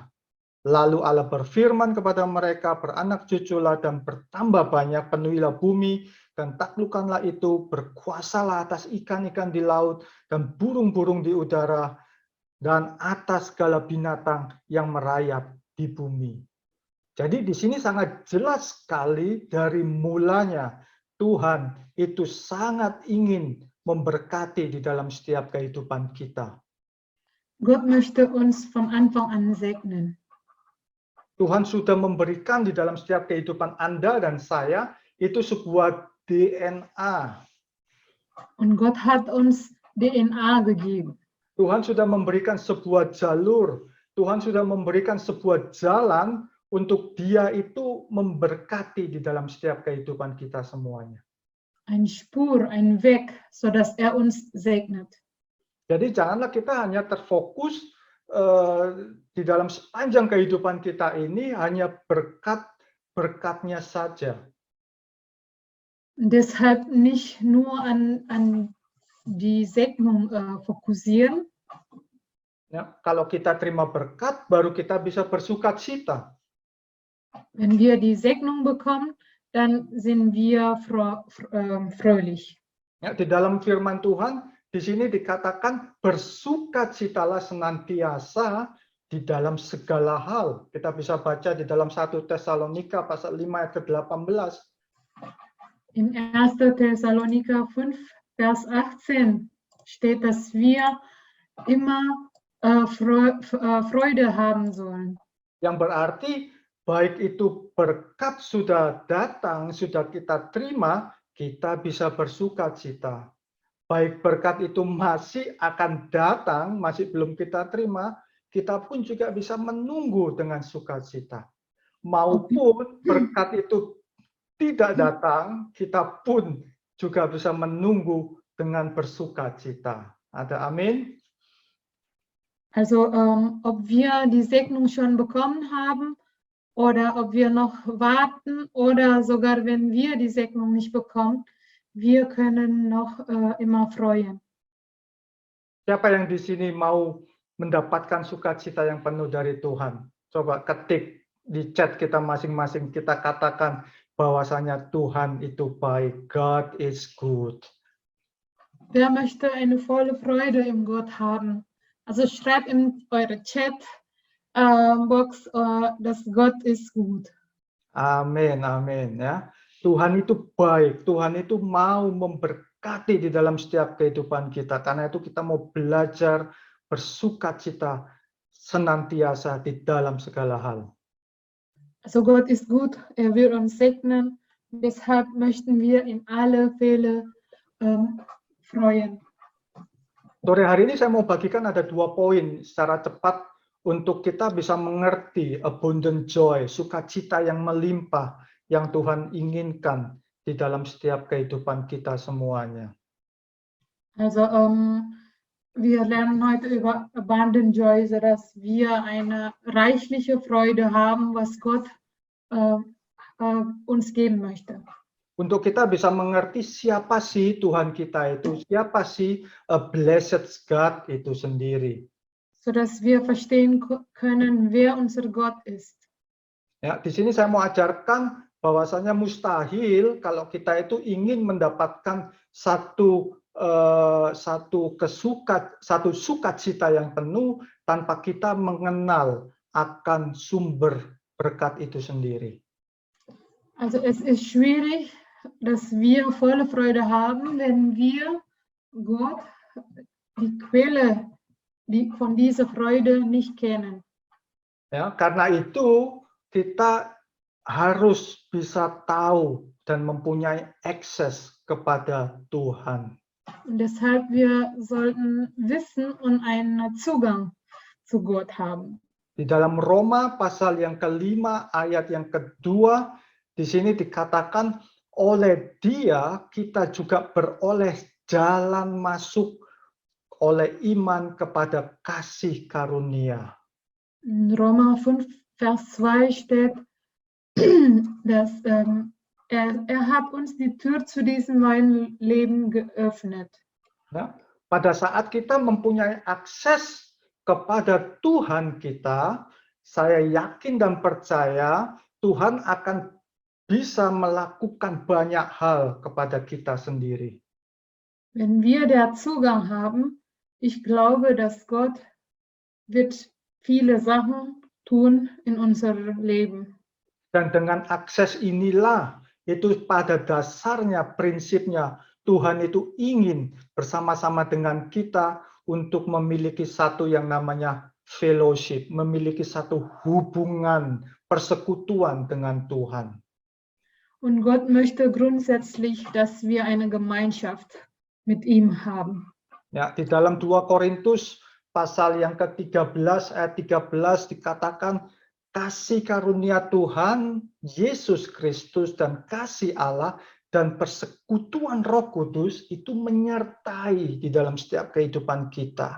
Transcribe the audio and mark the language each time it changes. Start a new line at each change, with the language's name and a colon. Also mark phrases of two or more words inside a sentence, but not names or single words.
Indonesian: Lalu Allah berfirman kepada mereka, beranak cuculah dan bertambah banyak, penuhilah bumi dan taklukkanlah itu, berkuasalah atas ikan-ikan di laut dan burung-burung di udara dan atas segala binatang yang merayap di bumi. Jadi di sini sangat jelas sekali dari mulanya Tuhan itu sangat ingin memberkati di dalam setiap kehidupan kita.
German: Gott möchte uns von Anfang an segnen.
Indonesian: Tuhan sudah memberikan di dalam setiap kehidupan Anda dan saya itu sebuah DNA.
German: Und Gott hat uns DNA gegeben.
Indonesian: Tuhan sudah memberikan sebuah jalur. Tuhan sudah memberikan sebuah jalan untuk Dia itu memberkati di dalam setiap kehidupan kita semuanya.
German: Ein Spur, ein Weg, sodass uns segnet.
Indonesian: Jadi janganlah kita hanya terfokus di dalam sepanjang kehidupan kita ini hanya berkat-berkatnya saja.
German: Deshalb nicht nur an die Segnung fokussieren.
Indonesian: Ya, kalau kita terima berkat, baru kita bisa bersukacita.
German: Wenn wir die Segnung bekommen, dann sind wir fröhlich.
Indonesian: Ya, di dalam firman Tuhan, di sini dikatakan bersukacitalah senantiasa di dalam segala hal. Kita bisa baca di dalam 1 Tesalonika pasal 5 ayat ke-18.
German: In 1. Thessaloniker 5, Vers 18 steht, dass wir immer Freude haben sollen.
Indonesian: Yang berarti baik itu berkat sudah datang, sudah kita terima, kita bisa bersukacita. Baik berkat itu masih akan datang, masih belum kita terima, kita pun juga bisa menunggu dengan sukacita. Maupun berkat itu tidak datang, kita pun juga bisa menunggu dengan bersukacita. Ada amin?
German: Also ob wir die Segnung schon bekommen haben oder ob wir noch warten oder sogar wenn wir die Segnung nicht bekommen, wir können noch immer freuen.
Indonesian: Siapa yang di sini mau mendapatkan sukacita yang penuh dari Tuhan? Coba ketik di chat kita masing-masing, kita katakan bahwasanya Tuhan itu baik.
English: God is good.
German: Wer möchte eine volle Freude im Gott haben? Also schreibt in eure Chat-Box, dass Gott ist gut.
Indonesian: Amin, amin ya. Tuhan itu baik, Tuhan itu mau memberkati di dalam setiap kehidupan kita. Karena itu kita mau belajar bersukacita senantiasa di dalam segala hal.
German: Also Gott ist gut, will uns segnen. Deshalb möchten wir in alle Fälle freuen.
Indonesian: Sore hari ini saya mau bagikan ada 2 poin secara cepat untuk kita bisa mengerti
English: abundant joy,
Indonesian: sukacita yang melimpah yang Tuhan inginkan di dalam setiap kehidupan kita semuanya.
German: Also wir lernen heute über
English: Abundant Joy,
German: sodass wir eine reichliche Freude haben, was Gott uns geben möchte.
Indonesian: Untuk kita bisa mengerti siapa sih Tuhan kita itu, siapa sih
English: blessed God
Indonesian: itu sendiri.
German: Sodass wir verstehen können, wer unser Gott ist.
Indonesian: Ya, di sini saya mau ajarkan bahwasanya mustahil kalau kita itu ingin mendapatkan satu satu sukacita yang penuh tanpa kita mengenal akan sumber berkat itu sendiri.
German: Also es ist schwierig, dass wir volle Freude haben, wenn wir Gott, die Quelle von dieser Freude nicht kennen.
Indonesian: Ya, karena itu kita harus bisa tahu dan mempunyai akses kepada Tuhan.
German: Und deshalb wir sollten wissen und einen Zugang zu Gott haben.
Indonesian: Di dalam Roma pasal yang kelima ayat yang kedua, di sini dikatakan oleh Dia kita juga beroleh jalan masuk oleh iman kepada kasih karunia.
German: In Roma 5, Vers 2 steht, dass er hat uns die Tür zu diesem neuen Leben geöffnet.
Indonesian: Ya, pada saat kita mempunyai akses kepada Tuhan kita, saya yakin dan percaya Tuhan akan bisa melakukan banyak hal kepada kita sendiri.
German: Wenn wir den Zugang haben, ich glaube, dass Gott wird viele Sachen tun in unserem Leben.
Indonesian: Dan dengan akses inilah, itu pada dasarnya, prinsipnya, Tuhan itu ingin bersama-sama dengan kita untuk memiliki satu yang namanya fellowship, memiliki satu hubungan, persekutuan dengan Tuhan.
German: Und Gott möchte grundsätzlich, dass wir eine Gemeinschaft mit ihm haben.
Indonesian: Ya, di dalam 2 Korintus pasal yang ke-13 ayat 13 dikatakan kasih karunia Tuhan Yesus Kristus dan kasih Allah dan persekutuan Roh Kudus itu menyertai di dalam setiap kehidupan kita.